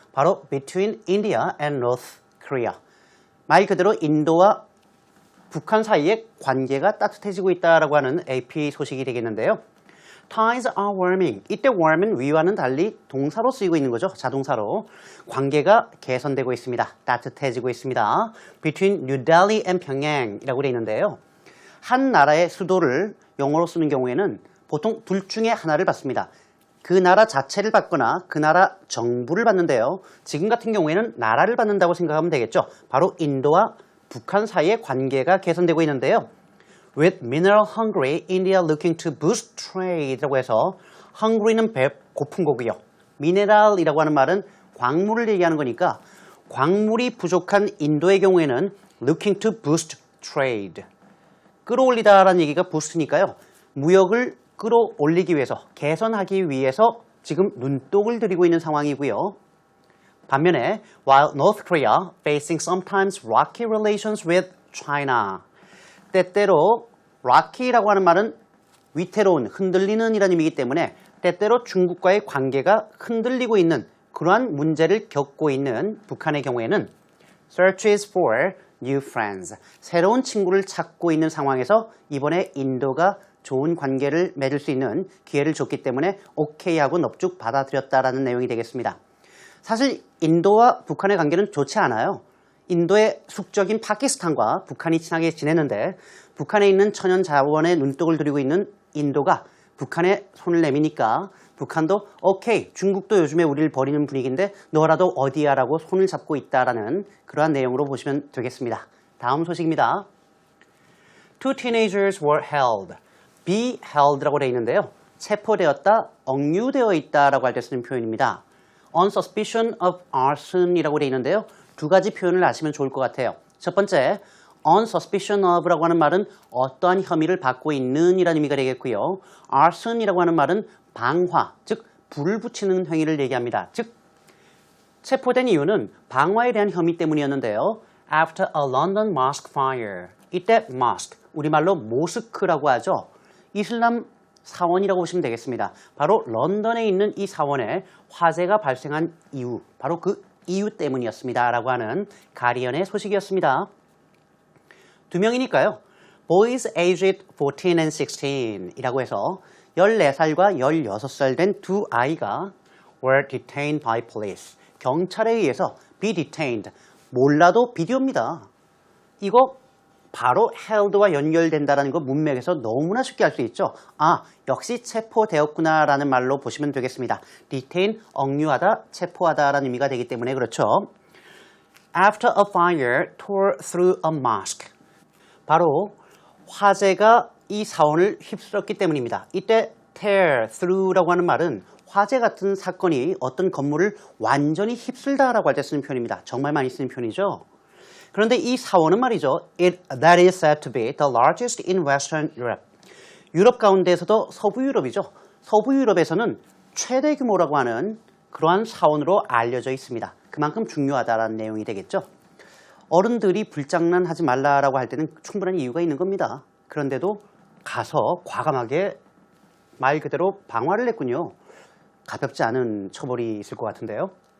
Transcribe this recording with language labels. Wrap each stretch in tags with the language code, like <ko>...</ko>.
<ko>바로</ko> <en>between India and North Korea.</en> <ko>말 그대로 인도와 북한 사이의 관계가 따뜻해지고 있다라고 하는 AP 소식이 되겠는데요.</ko> <en>Ties are warming.</en> <ko>이때 warm은 위와는 달리 동사로 쓰이고 있는 거죠. 자동사로. 관계가 개선되고 있습니다. 따뜻해지고 있습니다.</ko> <en>Between New Delhi and Pyongyang</en> <ko>이라고 되어 있는데요. 한 나라의 수도를 영어로 쓰는 경우에는 보통 둘 중에 하나를 받습니다. 그 나라 자체를 받거나 그 나라 정부를 받는데요. 지금 같은 경우에는 나라를 받는다고 생각하면 되겠죠. 바로 인도와 북한 사이의 관계가 개선되고 있는데요.</ko> <en>With mineral hungry, India looking to boost trade라고 해서 hungry는</en> <ko>고픈 거고요. mineral이라고 하는 말은 광물을 얘기하는 거니까 광물이 부족한 인도의 경우에는</ko> <en>looking to boost trade.</en> <ko>끌어올리다라는 얘기가 boost니까요. 무역을 끌어올리기 위해서, 개선하기 위해서 지금 눈독을 들이고 있는 상황이고요. 반면에</ko> <en>while North Korea facing sometimes rocky relations with China.</en> <ko>때때로 rocky라고 하는 말은 위태로운, 흔들리는 이라는 의미이기 때문에 때때로 중국과의 관계가 흔들리고 있는 그러한 문제를 겪고 있는 북한의 경우에는</ko> <en>searches for new friends.</en> <ko>새로운 친구를 찾고 있는 상황에서 이번에 인도가 좋은 관계를 맺을 수 있는 기회를 줬기 때문에 오케이 하고 넙죽 받아들였다라는 내용이 되겠습니다. 사실 인도와 북한의 관계는 좋지 않아요. 인도의 숙적인 파키스탄과 북한이 친하게 지내는데 북한에 있는 천연 자원에 눈독을 들이고 있는 인도가 북한에 손을 내미니까 북한도 오케이 중국도 요즘에 우리를 버리는 분위기인데 너라도 어디야 라고 손을 잡고 있다라는 그러한 내용으로 보시면 되겠습니다. 다음 소식입니다.</ko> <en>Two teenagers were held.</en> <ko>be held라고 되어 있는데요. 체포되었다, 억류되어 있다라고 할 때 쓰는 표현입니다.</ko> <en>on suspicion of arson</en> <ko>이라고 되어 있는데요. 두 가지 표현을 아시면 좋을 것 같아요. 첫 번째, on suspicion of라고 하는 말은 어떠한 혐의를 받고 있는 이라는 의미가 되겠고요. arson이라고 하는 말은 방화, 즉 불을 붙이는 행위를 얘기합니다. 즉 체포된 이유는 방화에 대한 혐의 때문이었는데요.</ko> <en>After a London mosque fire.</en> <ko>이때 mosque, 우리말로 모스크라고 하죠. 이슬람 사원이라고 보시면 되겠습니다. 바로 런던에 있는 이 사원에 화재가 발생한 이유, 바로 그 이유 때문이었습니다. 라고 하는 가디언의 소식이었습니다. 두 명이니까요.</ko> <en>Boys aged 14 and 16</en> <ko>이라고 해서 14살과 16살 된 두 아이가</ko> <en>were detained by police.</en> <ko>경찰에 의해서</ko> <en>be detained.</en> <ko>몰라도 비디오입니다. 이거 바로 held와 연결된다는 거 문맥에서 너무나 쉽게 알 수 있죠. 아, 역시 체포되었구나 라는 말로 보시면 되겠습니다. detain, 억류하다, 체포하다라는 의미가 되기 때문에 그렇죠.</ko> <en>After a fire tore through a mosque.</en> <ko>바로 화재가 이 사원을 휩쓸었기 때문입니다. 이때 tear through라고 하는 말은 화재 같은 사건이 어떤 건물을 완전히 휩쓸다라고 할 때 쓰는 표현입니다. 정말 많이 쓰는 표현이죠. 그런데 이 사원은 말이죠.</ko> <en>That is said to be the largest in Western Europe.</en> <ko>유럽 가운데에서도 서부 유럽이죠. 서부 유럽에서는 최대 규모라고 하는 그러한 사원으로 알려져 있습니다. 그만큼 중요하다라는 내용이 되겠죠. 어른들이 불장난하지 말라라고 할 때는 충분한 이유가 있는 겁니다. 그런데도 가서 과감하게 말 그대로 방화를 했군요. 가볍지 않은 처벌이 있을 것 같은데요.</ko>